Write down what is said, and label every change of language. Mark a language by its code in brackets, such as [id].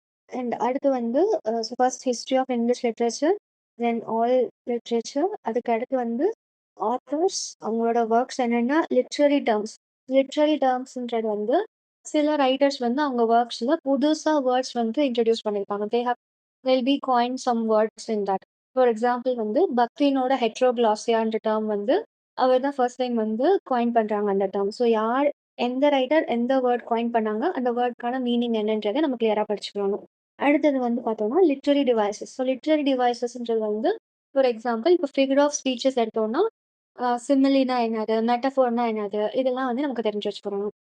[en] And அடுத்து வந்து first history of English literature, then all literature. [ta] அதுக்கு அடுத்து வந்து ஆத்தர்ஸ், அவங்களோட ஒர்க்ஸ் என்னென்னா லிட்ரரி டேர்ம்ஸ்ன்றது வந்து சில ரைட்டர்ஸ் வந்து அவங்க ஒர்க்ஸில் புதுசாக வேர்ட்ஸ் வந்து இன்ட்ரடியூஸ் பண்ணியிருப்பாங்க. [en] they'll be coined some words in that. [ta] For example வந்து பக்தினோட ஹெட்ரோகிளாசியான்ற டேர்ம் வந்து அவர் தான் ஃபர்ஸ்ட் டைம் வந்து காயின் பண்ணுறாங்க அந்த டேர்ம். ஸோ யார் எந்த ரைட்டர் எந்த வேர்ட் காயின் பண்ணாங்க, அந்த வேர்டுக்கான மீனிங் என்னன்றதை நம்ம கிளியராக படிச்சுக்கணும். அடுத்தது வந்து பார்த்தோம்னா லிட்ரரி டிவைசஸ். ஸோ லிட்ரரி டிவைசஸ்ன்றது வந்து ஃபார் எக்ஸாம்பிள் இப்போ ஃபிகர் ஆஃப் ஸ்பீச்சஸ் எடுத்தோம்னா சிமிலினா என்னது, மெட்டஃபோர்னா என்னது, இதெல்லாம் வந்து நமக்கு தெரிஞ்சு வச்சுக்கணும்.